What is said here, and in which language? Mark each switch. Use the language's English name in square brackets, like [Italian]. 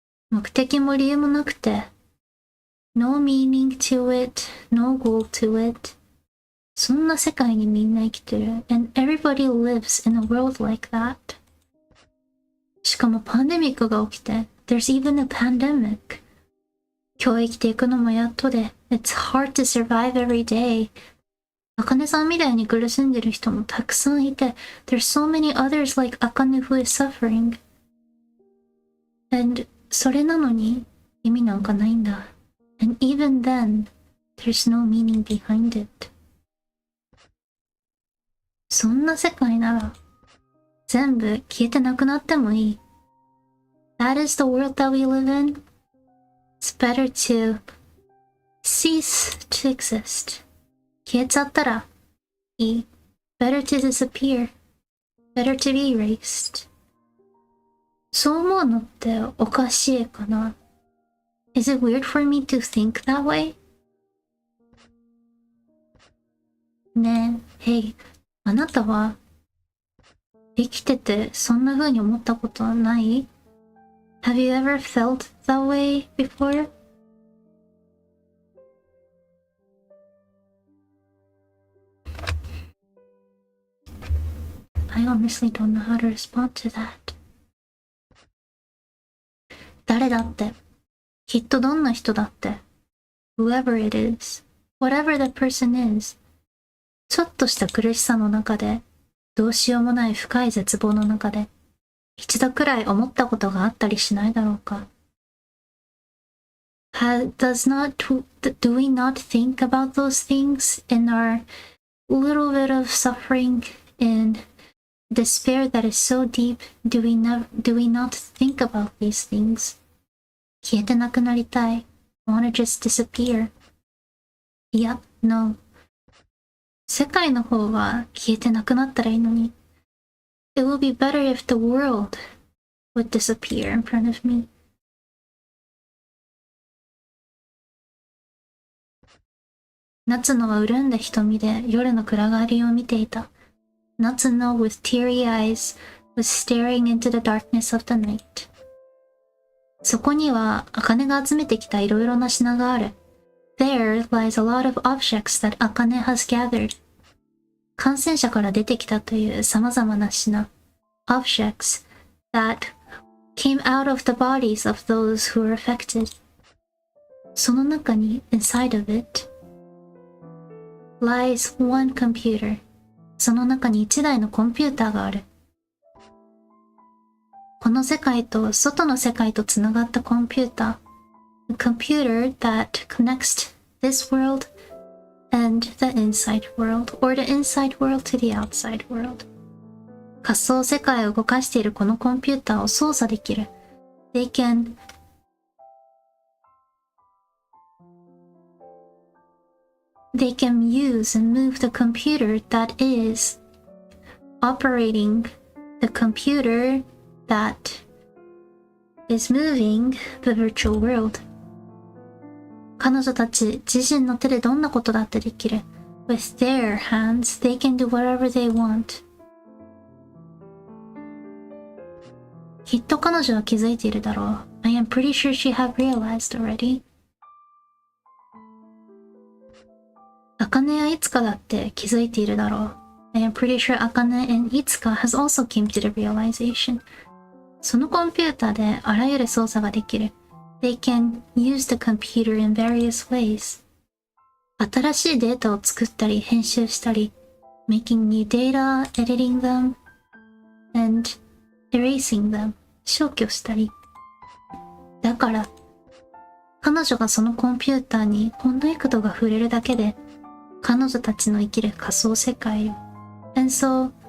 [Japanese] 目的も理由もなくて、 [English] No meaning to it, no goal to it. [Japanese] そんな世界にみんな生きてる。 [English] And everybody lives in a world like that. [Japanese] しかもパンデミックが起きて、 [English] There's even a pandemic. [Japanese] 今日生きていくのもやっとで、 [English] It's hard to survive every day. [Japanese] 茜さんみたいに苦しんでる人もたくさんいて、 [English] There's so many others like Akane who is suffering. [Japanese] And それなのに意味なんかないんだ。 [English] And even then, there's no meaning behind it. [Japanese] そんな世界なら全部消えてなくなってもいい。 [English] That is the world that we live in. It's better to cease to exist. [Japanese] 消えちゃったらいい。 [English] Better to disappear. Better to be erased. [Japanese] そう思うのっておかしいかな。 [English] Is it weird for me to think that way? [Japanese] ねえ、Hey, あなたは生きててそんな風に思ったことはない？ [English] Have you ever felt that way before? I honestly don't know how to respond to that. [Japanese] 誰だって、きっとどんな人だって、 [English] whoever it is, whatever the person is, [Japanese] ちょっとした苦しさの中で、どうしようもない深い絶望の中で、一度くらい思ったことがあったりしないだろうか。 [English] Do we not think about those things in our little bit of suffering and despair that is so deep? Do we not think about these things? [Japanese] 消えてなくなりたい。 [English] Wanna just disappear? [Japanese] いや、 [English] No. [Japanese] 世界の方は消えてなくなったらいいのに。 [English] It would be better if the world would disappear in front of me. [Japanese] 夏野は潤んだ瞳で夜の暗がりを見ていた。 [English] Natsuno with teary eyes was staring into the darkness of the night. [Japanese] そこには茜が集めてきたいろいろな品がある。 [English] There lies a lot of objects that Akane has gathered. [Japanese] 感染者から出てきたという様々な品。 [English] Objects that came out of the bodies of those who were affected. [Japanese] その中に [English] inside of it lies one computer. [Japanese] その中に一台のコンピューターがある。この世界と外の世界とつながったコンピューター。 [English] A computer that connects this world and the inside world, or the inside world to the outside world. [Japanese] 仮想世界を動かしているこのコンピューターを操作できる。 [English] They can use and move the computer that is operating the computer that is moving the virtual world. [Japanese] 彼女たち自身の手でどんなことだってできる。 [English] With their hands, they can do whatever they want. [Japanese] きっと彼女は気づいているだろう。 [English] I am pretty sure she have realized already. [Japanese] 茜やいつかだって気づいているだろう。 [English] I am pretty sure Akane and Itsuka has also came to the realization. [Japanese] そのコンピューターであらゆる操作ができる。 [English] They can use the computer in various ways. [Japanese] 新しいデータを作ったり編集したり、 [English] making new data, editing them, and erasing them. [Japanese] 消去したり。だから、彼女がそのコンピューターにほんの幾度が触れるだけで、彼女たちの生きる仮想世界を。 [English] And so,